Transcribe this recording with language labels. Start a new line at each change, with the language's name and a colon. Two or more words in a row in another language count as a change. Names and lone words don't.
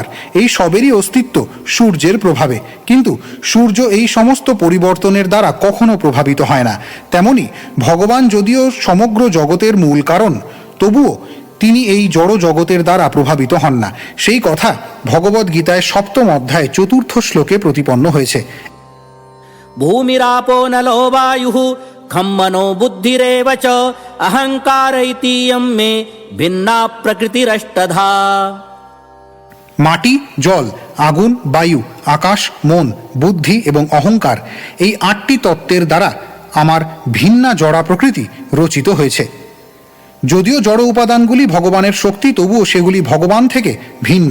Bangla: এই সবেরই অস্তিত্ব সূর্যের প্রভাবে, কিন্তু সূর্য এই সমস্ত পরিবর্তনের দ্বারা কখনো প্রভাবিত হয় না। তেমনি ভগবান যদিও সমগ্র জগতের মূল কারণ, তবুও তিনি এই জড় জগতের দ্বারা প্রভাবিত হন না। সেই কথা ভগবদ্গীতায় 7ম অধ্যায় 4th শ্লোকে প্রতিপন্ন হয়েছে।
Sanskrit: भूमिरापो नलो वायुः खं मनो बुद्धिरेव च अहंकार इतीयं मे भिन्ना प्रकृतिरष्टधा।
Bangla: মাটি, জল, আগুন, বায়ু, আকাশ, মন, বুদ্ধি এবং অহংকার, এই 8টি তত্ত্বের দ্বারা আমার ভিন্না জড়া প্রকৃতি রচিত হয়েছে। যদিও জড় উপাদানগুলি ভগবানের শক্তি, তবুও সেগুলি ভগবান থেকে ভিন্ন।